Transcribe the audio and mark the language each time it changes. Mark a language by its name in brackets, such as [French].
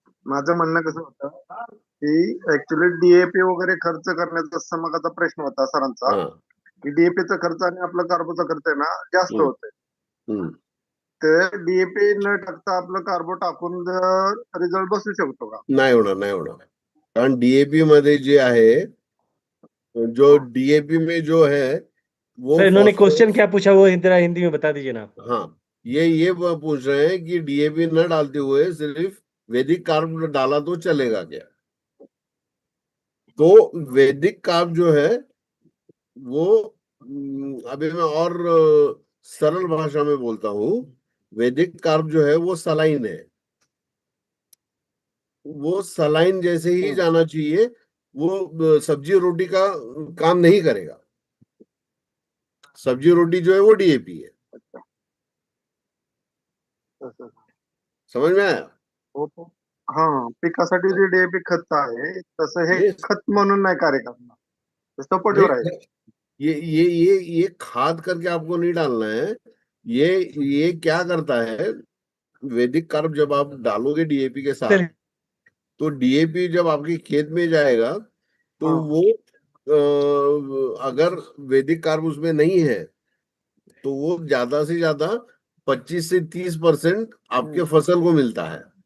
[Marathi] माझं म्हणणं कसं होतं की ऍक्च्युली डीएपी वगैरे खर्च करण्याचा समकाचा प्रश्न होता सरांचा, की डीएपीचा खर्च आणि आपला कार्बोचा खर्च आहे ना जास्त होतोय. तर डीएपी न टाकता आपलं कार्बो टाकून रिझल्ट बसू शकतो का? नाही होणार, नाही होणार. कारण डीएपी मध्ये जे आहे, [Hindi] जो डीएपी में जो है वो सर इन्होंने क्वेश्चन क्या पूछा वो जरा हिंदी में बता दीजिए ना आप. हाँ, ये पूछ रहे हैं कि डीएपी न डालते हुए सिर्फ वैदिक कार्ब डाला तो चलेगा क्या? तो वैदिक कार्ब जो है वो अभी मैं और सरल भाषा में बोलता हूँ, वैदिक कार्ब जो है वो सलाइन है, वो सलाइन जैसे ही जाना चाहिए, वो सब्जी रोटी का काम नहीं करेगा. सब्जी रोटी जो है वो डीएपी है. समझ में आया? [Marathi] हा, पिकासाठी जे डीएपी खत आहे तसं हे खत म्हणून नाही कार्य करणार, सपोर्टिव्ह आहे. [Hindi] ये खाद करके आपको नहीं डालना है. ये क्या करता है, वैदिक कार्ब जब आप डालोगे डीएपी के साथ, तो डीएपी जब आपके खेत में जाएगा तो वो अगर वैदिक कार्ब उसमें नहीं है तो वो ज्यादा से ज्यादा 25 से 30% आपके फसल को मिलता है.